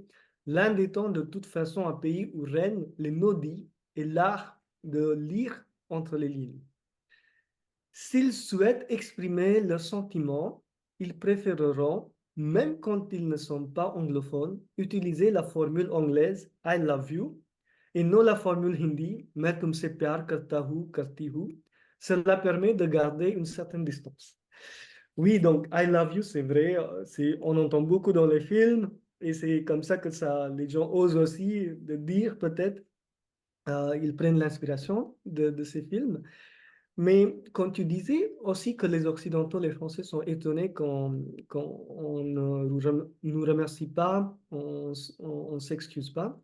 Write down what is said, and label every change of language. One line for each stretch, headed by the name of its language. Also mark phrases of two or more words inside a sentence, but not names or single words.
French: L'Inde étant de toute façon un pays où règnent les no-dits et l'art de lire entre les lignes. S'ils souhaitent exprimer leurs sentiments, ils préféreront, même quand ils ne sont pas anglophones, utiliser la formule anglaise
English: I love you
French: et non la formule hindi
Hindi: मैं तुमसे प्यार करता हूँ, करती हूँ.
French: Cela permet de garder une certaine distance. Oui, donc
English: I love you,
French: c'est vrai, on entend beaucoup dans les films et c'est comme ça que les gens osent aussi de dire peut-être, ils prennent l'inspiration de ces films. Mais quand tu disais aussi que les Occidentaux, les Français sont étonnés quand on ne nous remercie pas, on s'excuse pas.